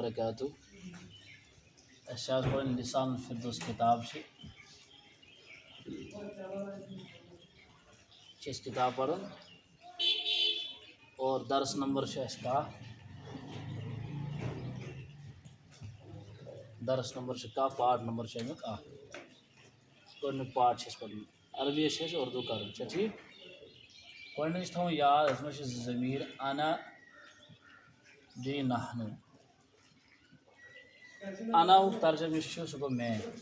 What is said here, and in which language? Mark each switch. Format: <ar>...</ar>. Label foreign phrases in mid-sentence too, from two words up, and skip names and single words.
<ks>وبرکاتہ لسان الفردوس کتاب اس کتاب پڑھن اور درس نمبر درس نمبر پارٹ نمبر امیک گۄڈنیُک پارٹ پڑھن عربی اردو کرن ٹھیک گۄڈنِچ تھاوُن یاد اتھ منٛز چھِ ضمیٖر انا بیٚیہِ نحنو اناہُک ترجمہ یُس چھُ سُہ گوٚو میں</ks>